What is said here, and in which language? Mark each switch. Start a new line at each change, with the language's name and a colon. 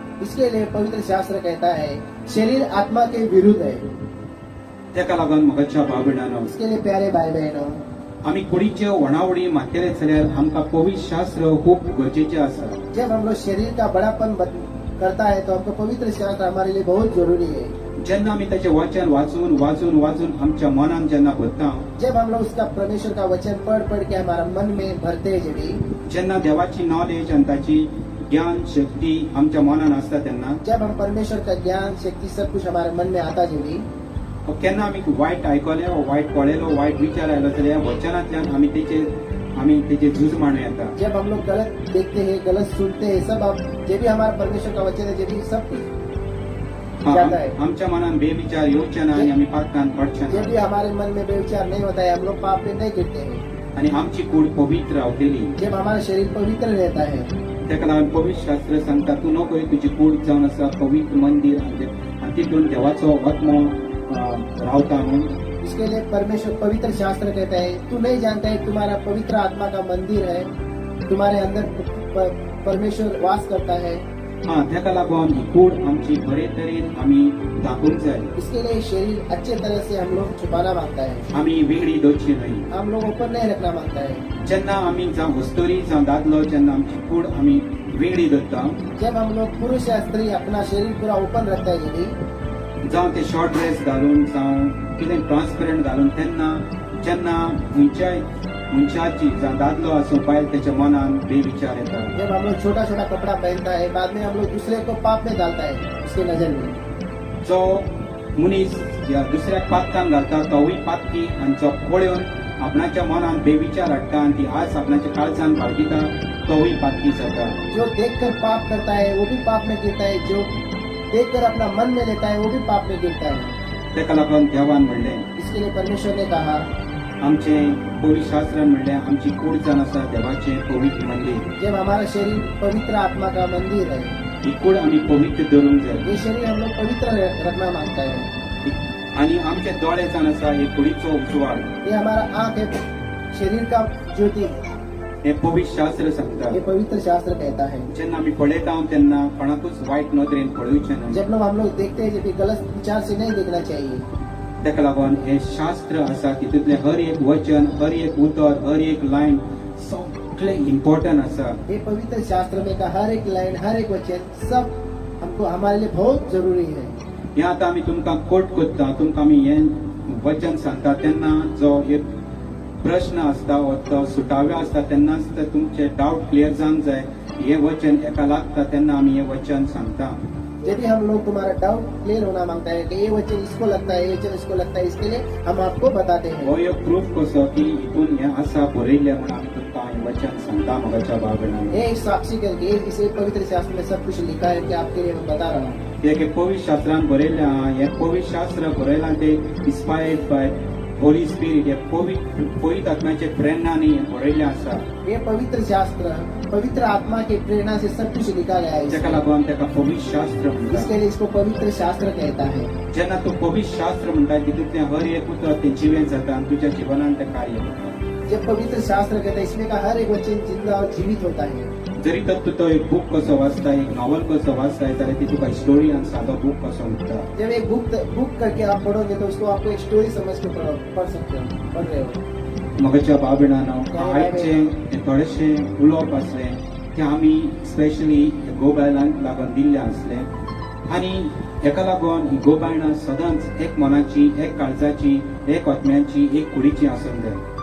Hindi: इसके लिए पवित्र शास्त्र कहता है शरीर आत्मा के विरुद्ध है।
Goan Konkani: तेका लागून म्हज्या भाव भयणांनो,
Hindi: इसके लिए प्यारे भाई बहनों,
Goan Konkani: आमी कुडीचे वणावडी मातलेले जाल्यार आमकां पवित्र शास्त्र खूब गरजेचें आसा.
Hindi: जब हम लोग शरीर का बड़ापन करता है तो हमको पवित्र शास्त्र हमारे लिए बहुत जरूरी है।
Goan Konkani: जेन्ना आमी ताचें वचन वाचून वाचून वाचून आमच्या मनान जेन्ना भरता,
Hindi: जब हम लोग उसका परमेश्वर का वचन पढ़ के हमारा मन में भरते हैं,
Goan Konkani: जेन्ना देवाची नॉलेज आनी ताची ज्ञान शक्ती आमच्या मनान आसता तेन्ना
Hindi: जब हम परमेश्वर का ज्ञान शक्ति सब कुछ हमारे मन में आता
Goan Konkani: केन्ना आमी वायट आयकले वायट पळयलो वायट विचार आयलो जाल्यार वचनांतल्यान आमी तेचे झूज मांडू येता.
Hindi: जब हम लोग गलत देखते हैं, गलत सुनते हैं, सब जो भी हमारा परमेश्वर का वचन है, जो भी सब कुछ जाता है।
Goan Konkani: आमच्या मनान बेविचार येवचे ना आनी आमी पातकान पडचे
Hindi: जब भी
Goan Konkani: ना
Hindi: हमारे मन में बेविचार नहीं होता है, हम लोग पाप में नहीं गिरते हैं।
Goan Konkani: आनी आमची कूड पवित्र रावतली.
Hindi: जब हमारा शरीर पवित्र रहता है,
Goan Konkani: तेका लागून पवित्र शास्त्र सांगता तूं नको तुजी कूड जावन आसा पवित्र मंदिर आनी तितून देवाचो आत्मो रावता म्हणून.
Hindi: इसके लिए परमेश्वर पवित्र शास्त्र कहता है तू नहीं जानता है तुम्हारा पवित्र आत्मा का मंदिर है, तुम्हारे अंदर परमेश्वर वास करता है।
Goan Konkani: तेका लागून ही कूड आमची बरे तरेन आमी दाखोवंक जाय.
Hindi: इसके लिए शरीर अच्छे तरह से हम लोग छुपाना मांगता है,
Goan Konkani: आमी वेगळी दवरची न्हय.
Hindi: हम लोग ऊपर नहीं रखना मांगता है।
Goan Konkani: जेन्ना आमी जावं वस्तुरी जावं दादलो जेन्ना आमची कूड आमी वेगळी दवरता,
Hindi: जब हम लोग पुरुष या स्त्री अपना शरीर पूरा ओपन रखता है यदि,
Goan Konkani: जावं ते शॉर्ट ड्रेस घालून जावं कितें ट्रान्सपरंट घालून तेन्ना जेन्ना मनशाची जावं दादलो आसूं बायल तेच्या मनान बेविचार येता.
Hindi: जब हम लोग छोटा छोटा कपड़ा पहनता है बाद में हम लोग दूसरे को पाप में डालता है उसकी नजर में।
Goan Konkani: जो मनीस या दुसऱ्याक पातकान घालता तोवूय पातकी आनी जो पळयोन आपणाच्या मनात बेविचार हाडटा आणि ती आज आपणाच्या काळजान बाळगिता तोही पातकी जाता.
Hindi: जो देखकर पाप करता है वो भी पाप में गिरता है, जो देखकर अपना मन में लेता है वो भी पाप में गिरता है।
Goan Konkani: तेका लागून देवान म्हणलें,
Hindi: इसके लिए परमेश्वर ने कहा,
Goan Konkani: आमचे पवित्र शास्त्रान म्हणलें आमची कूड जावन आसा देवाचें पवित्र मंदिर.
Hindi: जब हमारा शरीर पवित्र आत्मा का मंदिर है,
Goan Konkani: ही कूड आमी पवित्र दवरूंक जाय.
Hindi: ये शरीर हम लोग पवित्र रखना मांगता है।
Goan Konkani: आणि आमचे दोळे जावन आसा हे कुडीचो उजवाड.
Hindi: ये हमारा आंख है, शरीर का ज्योति,
Goan Konkani: हे पवित्र शास्त्र सांगता.
Hindi: ये पवित्र शास्त्र कहता है।
Goan Konkani: जेन्ना आमी पळयता तेन्ना कोणाकूच वायट नदरेन पळोवचें ना.
Hindi: जब लोग हम लोग देखते हैं, जब ये गलत विचार से नहीं देखना चाहिए।
Goan Konkani: तेका लागून हे शास्त्र आसा तितूंतले हर एक वचन, हर एक उतर, हर एक लायन सगळे इम्पॉर्टंट आसा.
Hindi: ये पवित्र शास्त्र में का हर एक लाइन, हर एक वचन सब हमको हमारे लिए बहुत जरूरी है।
Goan Konkani: हे आतां आमी तुमकां कोट कोत्ता, तुमकां आमी हें वचन सांगता तेन्ना जो एक प्रश्न आसता वा तो सुटाव्यो आसता तेन्नाच ते तुमचे डाऊट क्लियर जावंक जाय. हे वचन एका लागता तेन्ना आमी हे वचन सांगता.
Hindi: जब भी हम लोग तुम्हारा डाउट क्लियर होना मांगता है कि ये वचन इसको लगता है, ये वचन इसको लगता है, इसके लिए हम आपको बताते हो हैं।
Goan Konkani: एक प्रूफ कसो की हितून हे आसा बरयल्लें म्हणून आमी तुमकां हे वचन सांगता म्हज्या भाव भयणांनो.
Hindi: ये एक साक्षी करके इसे पवित्र शास्त्र में सब कुछ लिखा है कि आपके लिए मैं बता रहा हूँ।
Goan Konkani: हे पवित्र शास्त्रान बरयल्लें आहा. हे पवित्र शास्त्र बरयलां ते
English: Inspired by holy spirit.
Goan Konkani: हे पवित्र आत्म्याचे प्रेरणांनी हे बरयल्लें आसा.
Hindi: ये पवित्र शास्त्र पवित्र आत्मा की प्रेरणा से सब कुछ लिखा गया है।
Goan Konkani: तेका लागून तेका पवित्र शास्त्र म्हणटा.
Hindi: इसके लिए इसको पवित्र शास्त्र कहता है।
Goan Konkani: जेन्ना तूं पवित्र शास्त्र म्हणटा तितूंतलें हर एक उतर तें जिवें जाता आनी तुज्या जिवनांत तें कार्य करता.
Hindi: जब पवित्र शास्त्र कहता है, इसमें का हर एक वचन जिंदा और जीवित होता है।
Goan Konkani: जरी तर तूं तो एक बुक कसो वाचता, एक नॉवल कसो वाचताय जाल्यार ती तुका स्टोरी आनी सादो बुक कसो उरता.
Hindi: जब एक बुक करके आप पढ़ोगे तो उसको आपको एक स्टोरी समझ के पढ़ सकते हो, पढ़ रहे हो।
Goan Konkani: म्हज्या भाव भयणांनो, आयचे हे थोडेशे उलोवप आसले ते आमी स्पेशली गोबायलांक लागून दिल्ले आसले आनी हेका लागून ही गोबायलां सदांच एक मनाची, एक काळजाची, एक आत्म्याची, एक कुडीची आसूंक जाय.